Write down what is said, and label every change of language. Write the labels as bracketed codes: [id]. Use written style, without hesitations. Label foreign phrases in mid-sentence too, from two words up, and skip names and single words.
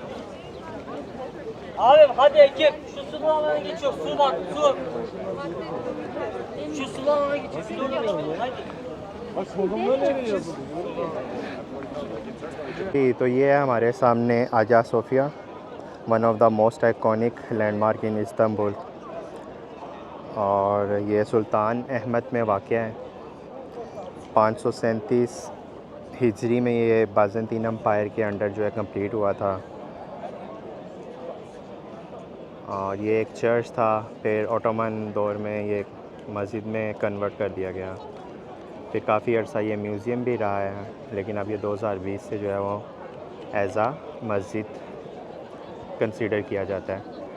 [tr] Abi hadi ekip şu sulu alana geçiyor. Su var su. Şu sulu alana geçiyor. Sulu alana geçiyor. Hadi. [hi] तो ये है हमारे सामने आजा सोफिया, [en] one of the most iconic landmark in Istanbul, [hi] और ये सुल्तान अहमद में वाक़ है। 537 हिजरी में ये बाज़ंतीन एम्पायर के अंडर जो है कंप्लीट हुआ था, और ये एक चर्च था, फिर ओटोमन दौर में ये मस्जिद में कन्वर्ट कर दिया गया, फिर काफ़ी अर्सा ये म्यूज़ियम भी रहा है, लेकिन अब ये 2020 से जो है वो [en] as a [hi] मस्जिद कंसीडर किया जाता है।